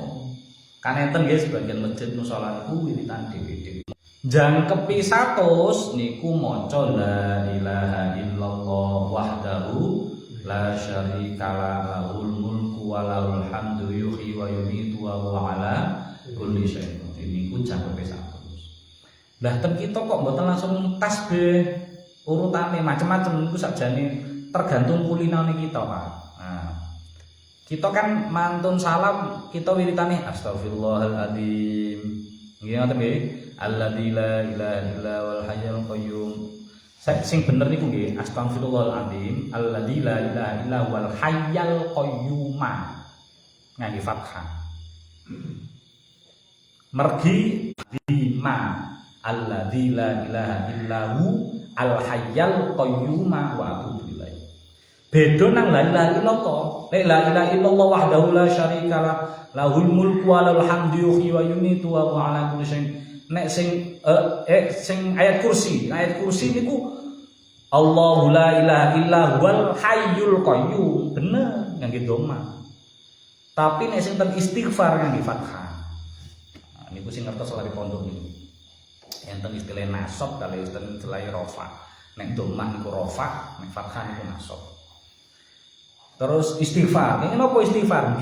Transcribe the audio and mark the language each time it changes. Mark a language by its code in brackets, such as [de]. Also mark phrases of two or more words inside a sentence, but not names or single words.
[jv] Kan enten nggih sebagian masjid musala niku wiritan dhewe-dhewe. Jangkepi 100 niku maca [ar] لا إله إلا الله وحده لا شريك له له الملك وله الحمد يحيي ويميت وهو على كل شيء قدير. [jv] Niku jangkepi 100. Lah ten kita kok mboten langsung tasbih urutane macam-macam niku sakjane tergantung kulinane kita, Pak. Nah, kita kan mantun salam kita wiritane astagfirullahaladzim. Nggih ngoten nggih. [ar] الذي لا إله إلا والحي القيوم. [jv] Sing bener niku nggih astagfirullahaladzim, [ar] الذي لا إله إلا والحي القيوم. [jv] Ngangge fathah. Mergi lima [ar] الذي لا إله إلا هو الحي القيوم وأتوب إليه. [jv] Beda nang [ar] لا إله إلا الله. لا إله إلا الله وحده لا شريك له له الملك وله الحمد يحيي ويميت وهو على كل شيء. [jv] Nek sing ayat kursi niku [ar] الله لا إله إلا هو الحي القيوم. [jv] Bener ngangge dhamma. Tapi nek sing ten istighfar ngangge fathah. Niku sing ngertos lari pondok niku. Enten istilah nasab kali istilah rafa. Nek domah niku rafa, nek fathah niku nasab. [id] Terus istighfar. Ini apa istighfar?